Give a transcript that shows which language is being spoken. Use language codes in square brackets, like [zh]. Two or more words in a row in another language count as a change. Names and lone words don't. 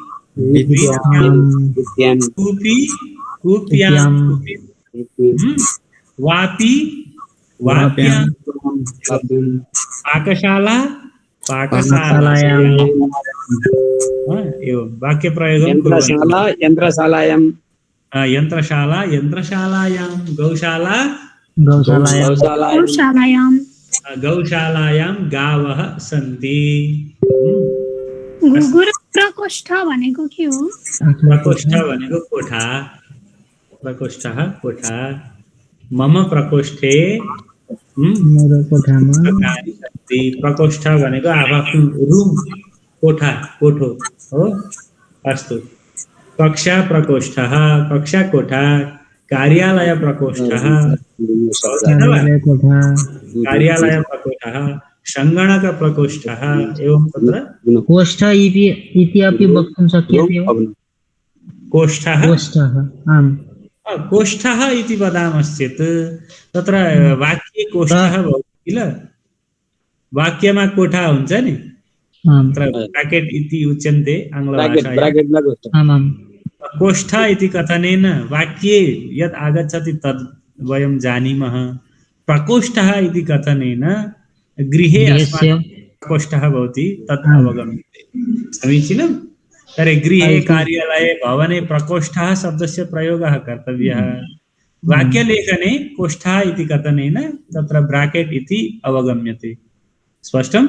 [sa] वीथ्यां कूपी कूप्यां वापी वाप्यां पाकशाला पाकशालायां एवं वाक्य प्रयोगं यन्त्रशालायां यन्त्रशाला यन्त्रशालायां गौशाला गौशालायां गौशालायां गावः सन्ति [ne] प्रकोष्ठ भनेको के हो प्रकोष्ठ भनेको कोठा प्रकोष्ठः कोठा [sa] मम प्रकोष्ठे [ne] मेरो कोठामा प्रकोष्ठ भनेको आफ्नो रुम कोठा कोठो हो [sa] अस्तु कक्षा प्रकोष्ठः [ne] कक्षा कोठा कार्यालय प्रकोष्ठः कार्यालयकोठा [sa] कार्यालय प्रकोष्ठः संगणक प्रकोष्ठः एवं तत्र कोष्ठ इति अपि वक्तुं शक्यते वा? कोष्ठः कोष्ठः आम् कोष्ठः इति वदामश्चेत् तत्र वाक्ये कोष्ठः भवति किल [ne] वाक्यमा कोठा हुन्छ नि [sa] आम् तत्र ब्राकेट इति उच्यन्ते ब्राकेट आङ्ग्लभाषायां ब्राकेट न गोष्ठ आमाम् कोष्ठ इति कथनेन वाक्ये यत् आगच्छति तद् वयं जानीमः प्रकोष्ठः इति कथनेन गृहे गृहस्य अस्माकं प्रकोष्ठः भवति तत् अवगम्यते समीचीनं तर्हि गृहे कार्यालये भवने प्रकोष्ठः शब्दस्य प्रयोगः कर्तव्यः वाक्यलेखने कोष्ठः इति कथनेन तत्र ब्राकेट् इति अवगम्यते स्पष्टं